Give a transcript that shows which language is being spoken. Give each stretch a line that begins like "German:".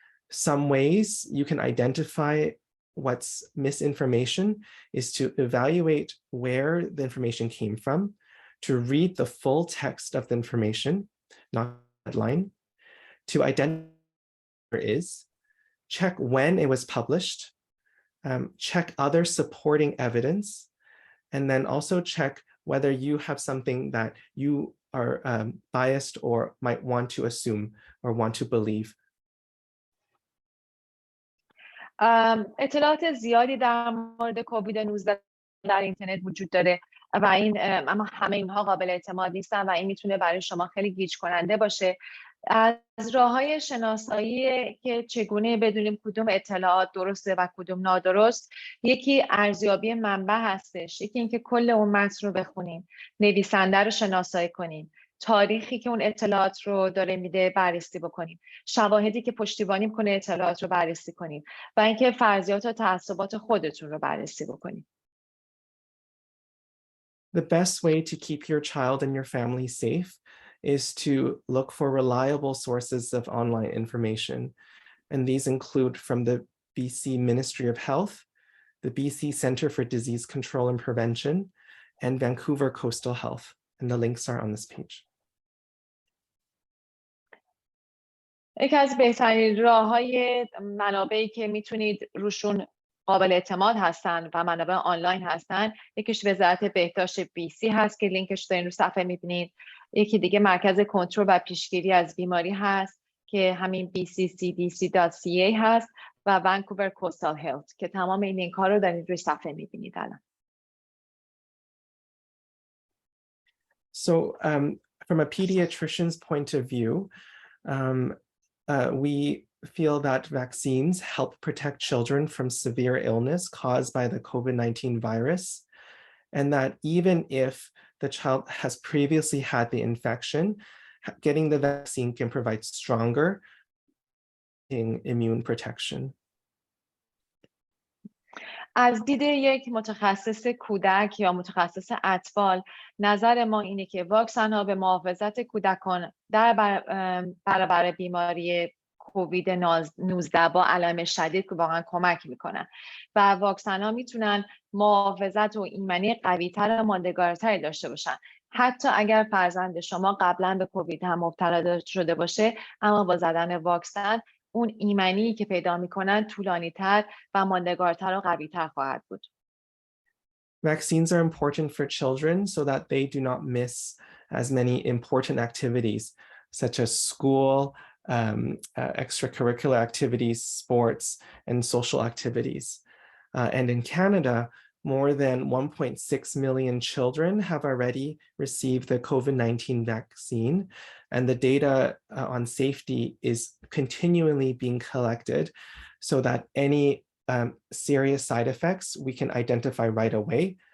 English: Some ways you can identify what's misinformation is to evaluate where the information came from, to read the full text of the information, not the headline, to identify where it is, check when it was published, check other supporting evidence, and then also check whether you have something that you are biased or might want to assume or want to believe.
Persian: اطلاعات زیادی در مورد کووید 19 در اینترنت وجود داره و اما همه اینها قابل اعتماد نیستن و این میتونه برای شما خیلی گیج کننده باشه. از راه‌های شناسایی که چگونه بدونیم کدوم اطلاعات درسته و کدوم نادرست، یکی ارزیابی منبع هستش، یکی اینکه کل اون متن رو بخونیم، نویسنده رو شناسایی کنیم، تاریخی که اون اطلاعات رو داره میده بررسی بکنیم، شواهدی که پشتیبانی میکنه اطلاعات رو بررسی کنیم و اینکه فرضیات و تعصبات خودتون رو بررسی بکنیم.
English: The best way to keep your child and your family safe is to look for reliable sources of online information. And these include from the BC Ministry of Health, the BC Centre for Disease Control and Prevention, and Vancouver Coastal Health. And the links are on this page.
Persian: یکی از بهترین راه‌های منابعی که میتونید روشون قابل اعتماد هستن و منابع آنلاین هستن، یکیش وزارت بهداشت BC هست که لینکش دارین رو صفحه میبینید. یکی دیگه مرکز کنترل و پیشگیری از بیماری هست که همین bccdc.ca هست و Vancouver Coastal Health که تمام این لینک ها رو دارین روی صفحه میبینید الان.
English: So from a pediatrician's point of view, we feel that vaccines help protect children from severe illness caused by the COVID-19 virus, and that even if the child has previously had the infection, getting the vaccine can provide stronger immune protection.
Persian: از دید یک متخصص کودک یا متخصص اطفال، نظر ما اینه که واکسن ها به محافظت کودکان در برابر بیماری کووید 19 با علائم شدید که واقعا کمک میکنن و واکسن ها میتونن محافظت و ایمنی قوی‌تر و ماندگارتری داشته باشن. حتی اگر فرزند شما قبلا به کووید هم مبتلا شده باشه، اما با زدن واکسن اون ایمنی که پیدا میکنن طولانی‌تر و ماندگارتر و قوی‌تر خواهد بود.
English: Vaccines are important for children so that they do not miss as many important activities such as school, extracurricular activities, sports, and social activities. And in Canada, more than 1.6 million children have already received the COVID-19 vaccine, and the data on safety is continually being collected so that any serious side effects we can identify right away.